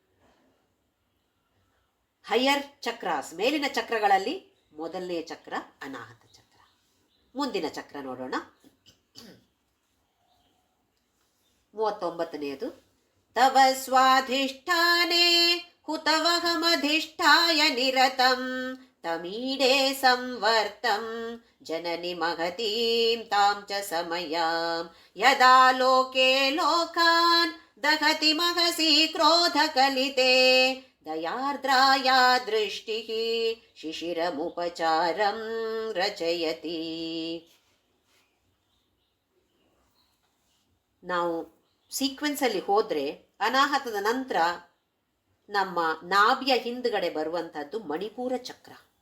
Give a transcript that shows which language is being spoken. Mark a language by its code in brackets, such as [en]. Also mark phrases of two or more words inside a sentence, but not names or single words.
[en] higher chakras, [kn] ಮೇಲಿನ ಚಕ್ರಗಳಲ್ಲಿ ಮೊದಲನೇ ಚಕ್ರ ಅನಾಹತ ಚಕ್ರ. ಮುಂದಿನ ಚಕ್ರ ನೋಡೋಣ. 39ನೇದು. [sa] ತವ ಸ್ವಾಧಿಷ್ಠಾನೆ ಹುತವಹಮಧಿಷ್ಠಾಯ ನಿರತಂ ತಮೀಡೆ ಸಂವರ್ತಂ ಜನನಿ ಮಹತೀಂ ತಾಂ ಚ ಸಮಯಾಂ ಯದಾ ಲೋಕೆ ಲೋಕಾನ್ ದಹತಿ ಮಹಸಿ ಕ್ರೋಧ ಕಲಿತೆ ದಯಾರ್ದ್ರಾಯಾ ದೃಷ್ಟಿಃ ಶಿಶಿರಮುಪಚಾರಂ ರಚಯತಿ. [kn] ನಾವು ಸೀಕ್ವೆನ್ಸಲ್ಲಿ ಹೋದರೆ ಅನಾಹತದ ನಂತರ ನಮ್ಮ ನಾಭಿಯ ಹಿಂದ್ಗಡೆ ಬರುವಂಥದ್ದು ಮಣಿಪೂರ ಚಕ್ರ.